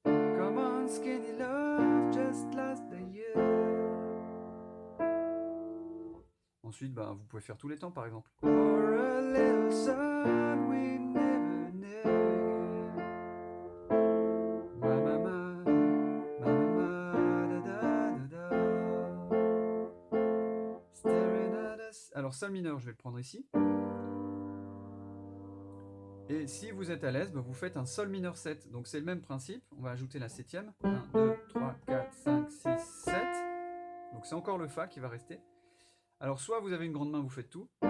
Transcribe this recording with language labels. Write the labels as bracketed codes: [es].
[en] Come on, skinny love, just last the year. [fr] Ensuite, bah, vous pouvez faire tous les temps, par exemple. [en] For a little sun we never knew. Ma, ma, ma, ma, ma, ma, da, da, da, da. Staring at us. [fr] Alors, Sol mineur, je vais le prendre ici. Et si vous êtes à l'aise, bah, vous faites un Sol mineur 7. Donc c'est le même principe. On va ajouter la septième. 1, 2, 3, 4, 5, 6, 7. Donc c'est encore le Fa qui va rester. Alors soit vous avez une grande main, vous faites tout.